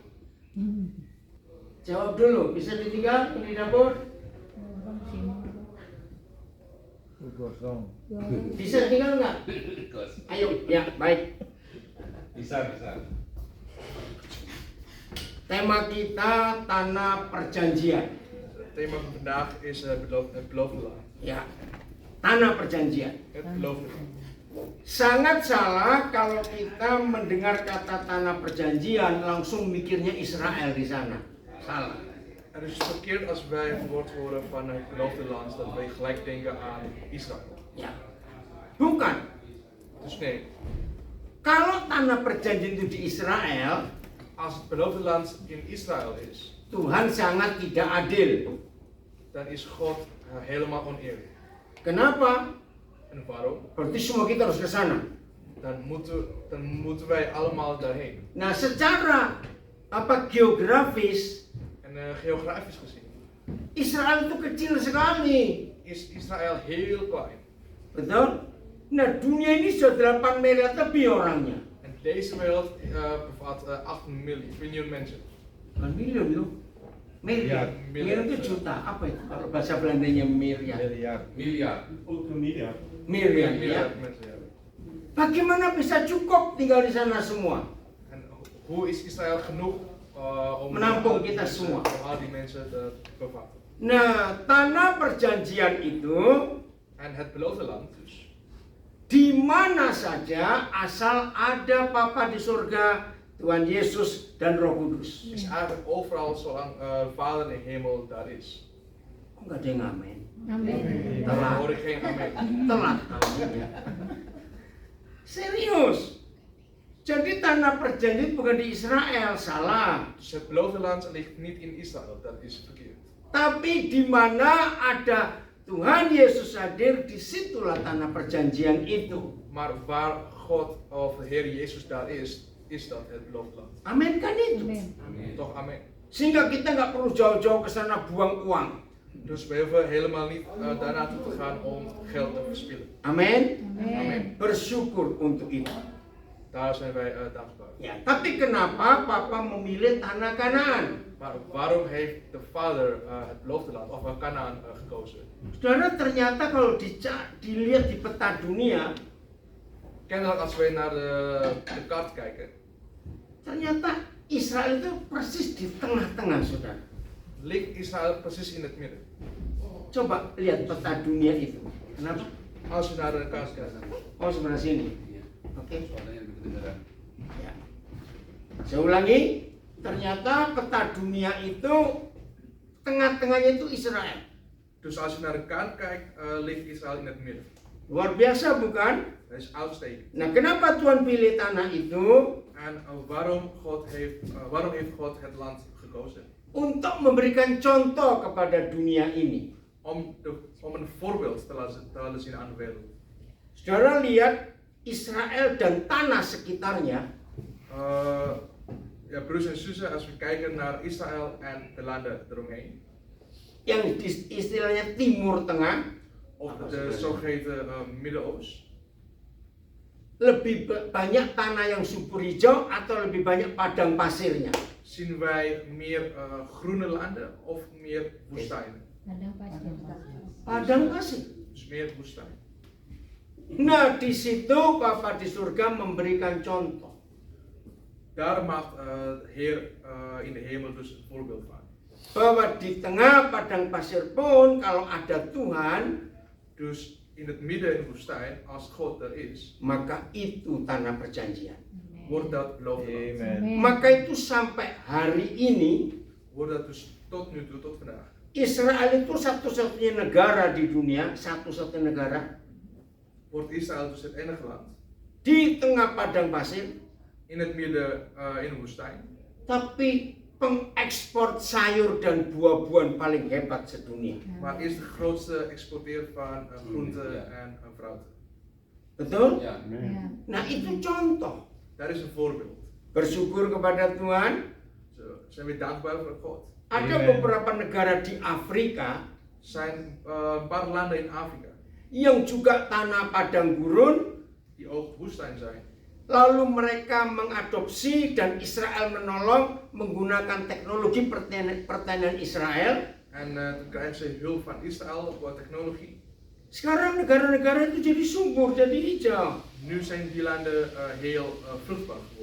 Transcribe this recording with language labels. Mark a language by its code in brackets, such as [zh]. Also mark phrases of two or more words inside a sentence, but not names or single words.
[id] Jawab dulu, bisa ditinggal yang di dapur? Bisa tinggal nggak? Ayo, ya, baik. Bisa. Tema kita tanah perjanjian. [nl] Het thema van vandaag is het beloofde land. [id] Ya, tanah perjanjian. [nl] Het beloofde land. [id] Sangat salah kalau kita mendengar kata tanah perjanjian langsung mikirnya Israel di sana. Salah. [nl] Het is verkeerd als wij het woord horen van het beloofde land dat wij gelijk denken aan Israël. [id] Ya, bukan. [nl] Dus nee, [id] Kalau tanah perjanjian itu di Israel, [nl] als het beloofde land in Israël is, [id] Tuhan sangat tidak adil. [nl] dan is God helemaal oneerlijk. [id] Kenapa? [nl] En waarom? [id] Berarti semua kita harus ke sana. [nl] Dan moeten wij allemaal daarheen. [id] Nah, secara geografis, [nl] En geografisch gezien [id] Israel itu kecil sekali. [nl] is Israël heel klein. [id] Betul? Nah, dunia ini sudah 8 miliar lebih orangnya. [nl] En deze wereld bevat 8 miljoen mensen. [id] Bukan miliar loh. Miliar. Miliar itu juta. Apa itu kalau bahasa Belandanya miliar? Miliar. Miliar. Miliar ya. [nl] Mensen, ja. [id] Bagaimana bisa cukup tinggal di sana semua? [nl] En hoe is Israël genoeg om [id] Menampung [nl] al die [id] kita [nl] mensen- [id] semua. [nl] om al die mensen te bevatten? [id] Nah, tanah perjanjian itu [nl] En het beloofde land dus. [id] di mana saja asal ada Bapa di surga, Tuhan Yesus dan Roh Kudus. [nl] Is eigenlijk overal zolang Vader in de hemel daar is. [id] Kok nggak ada yang ngamen? [nl] Dan [id] Telat. [nl] hoor ik geen amen. [id] Telat tahunya. Serius. Jadi tanah perjanjian bukan di Israel, salah. [nl] Dus het beloofde land ligt niet in Israël, dat is verkeerd. [id] Tapi di mana ada Tuhan Yesus hadir, disitulah tanah perjanjian itu. [nl] Maar waar God of de Heer Jezus daar is, is dat het beloofde land. [id] Amin kan itu. [nl] Toch amen. [id] Sehingga kita nggak perlu jauh-jauh ke sana buang uang. [nl] Dus we hoeven helemaal niet daar naartoe te gaan om geld te verspillen. [id] Amin. [nl] Amen. [id] Bersyukur untuk itu. [nl] Daar zijn wij dankbaar. [id] Ya, tapi kenapa Papa memilih tanah Kanaan? [nl] Maar waarom heeft de Vader het beloofde land of Kanaan gekozen? [id] Saudara, ternyata kalau dilihat di peta dunia, [nl] Kennelijk als wij naar de kaart kijken, [id] ternyata Israel itu persis di tengah-tengah, saudara. [nl] ligt Israël precies in het midden. [id] Coba lihat peta dunia itu. Kenapa? [nl] Als je naar de kaart kijkt. [id] Oh, sebelah sini. Oke. Soalnya lebih kedengaran. Ya. Saya ulangi, ternyata peta dunia itu tengah-tengahnya itu Israel. [nl] Dus als je naar de kaart kijkt, ligt Israël in het midden. [id] Luar biasa bukan? [nl] Dat is uitstekend. [id] Nah, kenapa Tuhan pilih tanah itu? [nl] En waarom heeft God het land gekozen? [id] Untuk memberikan contoh kepada dunia ini. [nl] Om een voorbeeld te laten zien aan de wereld. [id] Saudara lihat Israel dan tanah sekitarnya. [nl] Ja, broers en zussen, als we kijken naar Israël en de landen eromheen, [id] Yang istilahnya Timur Tengah, [nl] of de zogeheten Midden-Oost, [id] lebih banyak tanah yang subur hijau atau lebih banyak padang pasirnya? [nl] zien wij meer groene landen of meer woestijnen? [id] Padang pasir. [nl] Dus meer woestijn. [id] Nah, di situ Bapa di surga memberikan contoh. [nl] Daar maakt de Heer in de hemel dus een voorbeeld van. [id] Bahwa di tengah padang pasir pun kalau ada Tuhan, [nl] Dus in het midden in de woestijn, als God er is, [id] maka itu tanah perjanjian. [nl] wordt dat beloofde land. [id] Maka itu sampai hari ini [nl] Wordt dat dus tot nu toe, tot vandaag. [id] Israel itu satu-satunya negara di dunia, satu-satunya negara [nl] Wordt Israël dus het enige land [id] di tengah padang pasir, [nl] in het midden in de woestijn. [id] tapi pengekspor sayur dan buah-buahan paling hebat sedunia. [nl] Maar is de grootste exporteer van groenten en fruit. [id] Betul? Ya. Nah, itu contoh. [nl] Dat is een voorbeeld. [id] Bersyukur kepada Tuhan. [nl] Zo zijn we dankbaar voor God. [id] Ada beberapa negara di Afrika [nl] Er zijn een paar landen in Afrika [id] yang juga tanah padang gurun, [nl] die ook woestijn zijn. [id] lalu mereka mengadopsi dan Israel menolong menggunakan teknologi pertanian Israel. [nl] En toen krijgen ze hulp van Israël qua technologie. [id] Sekarang negara-negara itu jadi subur, jadi hijau. [nl] Nu zijn die landen heel vruchtbaar geworden.